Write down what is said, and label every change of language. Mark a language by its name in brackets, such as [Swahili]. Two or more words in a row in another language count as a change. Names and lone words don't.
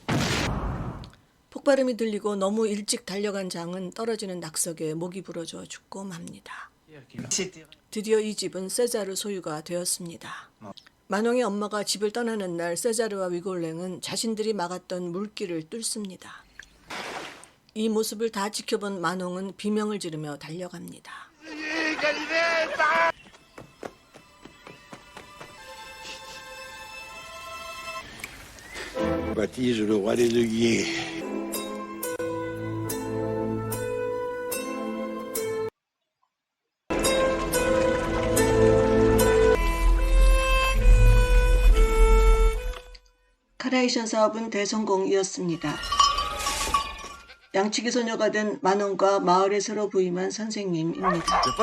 [Korean] 폭발음이 들리고 너무 일찍 달려간 장은 떨어지는 낙석에 목이 부러져 죽고 맙니다. 드디어 이 집은 세자르 소유가 되었습니다. 마농의 엄마가 집을 떠나는 날 세자르와 위골랭은 자신들이 막았던 물길을 뚫습니다. 이 모습을 다 지켜본 마농은 비명을 지르며 달려갑니다. [French] Baptise le roi des œillets. [Korean] 카네이션 사업은 대성공이었습니다. 양치기 소녀가 된 마농과 마을에 새로 부임한 선생님입니다.